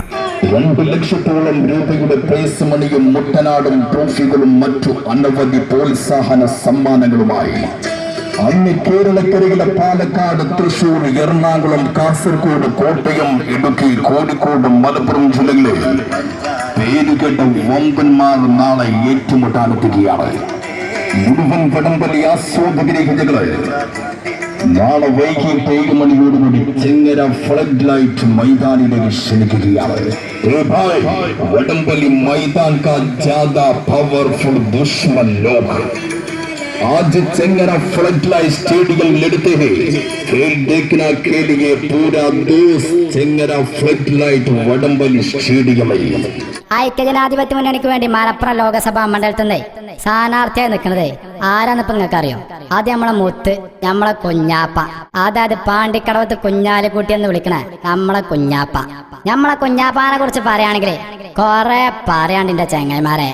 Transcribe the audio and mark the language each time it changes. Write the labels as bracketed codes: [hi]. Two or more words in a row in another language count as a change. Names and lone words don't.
[ml] 2 ലക്ഷത്തോളം രൂപയുടെ പ്രൈസ് മണിയും മുട്ടനാടും ട്രോഫികളും മറ്റു അനവധി പ്രോത്സാഹന സമ്മാനങ്ങളുമായി അന്ന് കേരളക്കരയിലെ പാലക്കാട്, തൃശൂർ, എറണാകുളം, കാസർഗോഡ്, കോട്ടയം, ഇടുക്കി, കോഴിക്കോട്, മലപ്പുറം ജില്ലകളിൽ പേരുകേട്ട വമ്പന്മാർ നാളെ ഏറ്റുമുട്ടാനെത്തുകയാണ്. മുഴുവൻ വടംവലി ആസ്വാദകരെ നാളെ വൈകിട്ട് 7 മണിയോടുകൂടി ചെങ്ങര ഫ്ലഡ് ലൈറ്റ് മൈതാനിലേക്ക് ക്ഷണിക്കുകയാണ്. [hi] വടംവലി मैदान का ज्यादा पावरफुल दुश्मन लोग आज चेंगरा फ्लड लाइट स्टेडियम लड़ते हैं. खेल देखना के लिए पूरा देश चेंगरा फ्लड लाइट वडंबली स्टेडियम है. [ml] ഐക്യജനാധിപത്യ മുന്നണിക്ക് വേണ്ടി മലപ്പുറം ലോകസഭാ മണ്ഡലത്തിൽ നിന്ന് സ്ഥാനാർത്ഥിയായി നിൽക്കുന്നത് ആരാന്നിപ്പോ നിങ്ങൾക്ക് അറിയോ? ആദ്യം നമ്മളെ മുത്ത്, നമ്മളെ കുഞ്ഞാപ്പ, അതായത് പാണ്ടിക്കടവത്ത് കുഞ്ഞാലിക്കുട്ടി എന്ന് വിളിക്കണ നമ്മളെ കുഞ്ഞാപ്പ. നമ്മളെ കുഞ്ഞാപ്പാനെ കുറിച്ച് പറയുകയാണെങ്കിൽ കൊറേ പറയാണ്ടിന്റെ ചെങ്ങന്മാരെ.